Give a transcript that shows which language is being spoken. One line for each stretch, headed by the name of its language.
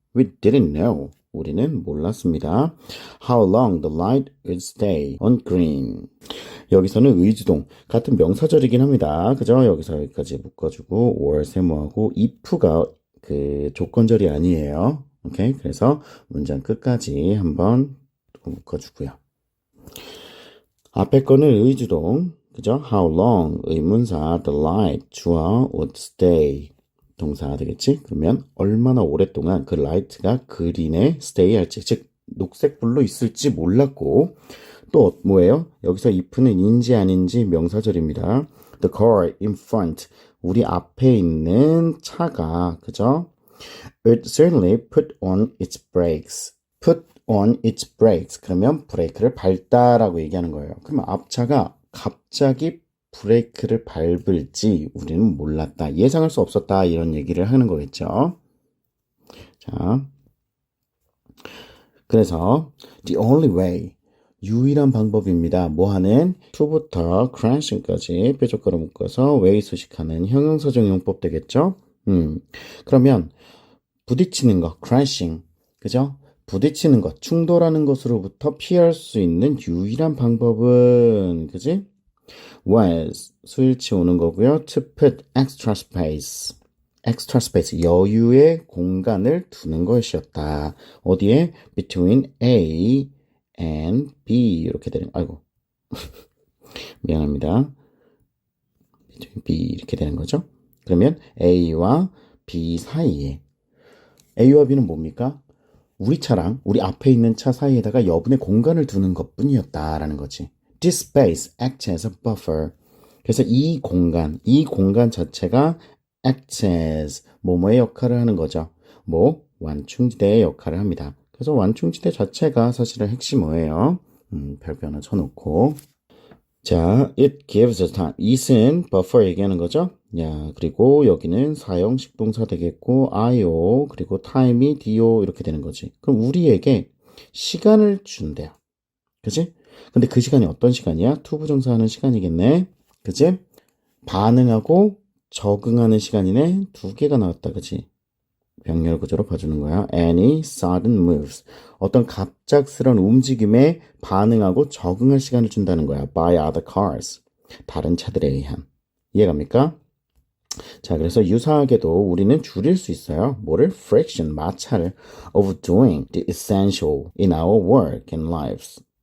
English: We didn't know.
Korean: 우리는 몰랐습니다.
English: How long the light would stay on green.
Korean: 여기서는 의주동 같은 명사절이긴 합니다. 그죠? 여기서 여기까지 묶어주고 or 세모하고 if가 그 조건절이 아니에요. 오케이? 그래서 문장 끝까지 한번 묶어주고요. 앞에 거는 의주동, 그죠?
English: How long 의문사 the light 주어 would stay 동사가 되겠지?
Korean: 그러면 얼마나 오랫동안 그 light가 그린에 stay 할지, 즉 녹색불로 있을지 몰랐고 또 뭐예요? 여기서 if는 인지 아닌지 명사절입니다.
English: The car in front
Korean: 우리 앞에 있는 차가 그죠?
English: It certainly put on its brakes. Put on its brakes.
Korean: 그러면 브레이크를 밟다라고 얘기하는 거예요. 그러면 앞차가 갑자기 브레이크를 밟을지 우리는 몰랐다. 예상할 수 없었다. 이런 얘기를 하는 거겠죠. 자, 그래서
English: the only way
Korean: 유일한 방법입니다. 뭐 하는? to부터 crashing까지 뾰족가로 묶어서 way 수식하는 형용사적 용법 되겠죠? 그러면 부딪히는 것, crashing, 그죠? 부딪히는 것, 충돌하는 것으로부터 피할 수 있는 유일한 방법은, 그지? was, 수일치 오는 거고요.
English: to put extra space,
Korean: 여유의 공간을 두는 것이었다. 어디에?
English: between A and B,
Korean: 이렇게 되는, 아이고. 미안합니다. between B, 이렇게 되는 거죠. 그러면 A와 B 사이에 A와 B는 뭡니까? 우리 차랑 우리 앞에 있는 차 사이에다가 여분의 공간을 두는 것뿐이었다라는 거지.
English: This space acts as a buffer.
Korean: 그래서 이 공간 자체가 acts as 뭐뭐의 역할을 하는 거죠. 뭐 완충지대의 역할을 합니다. 그래서 완충지대 자체가 사실은 핵심 뭐예요? 별표 하나 쳐놓고 자,
English: it gives us time.
Korean: it은 buffer 얘기하는 거죠. 야, 그리고 여기는 사형식 동사 되겠고 io 그리고 time이 do 이렇게 되는 거지. 그럼 우리에게 시간을 준대요. 그치? 근데 그 시간이 어떤 시간이야? 투부정사하는 시간이겠네. 그치? 반응하고 적응하는 시간이네. 두 개가 나왔다. 그치? 병렬 구조로 봐주는 거야.
English: Any sudden moves.
Korean: 어떤 갑작스런 움직임에 반응하고 적응할 시간을 준다는 거야.
English: By other cars.
Korean: 다른 차들에 의한. 이해갑니까? 자, 그래서 유사하게도 우리는 줄일 수 있어요. 뭐를?
English: Friction, 마찰을 of doing the essential in our work and lives.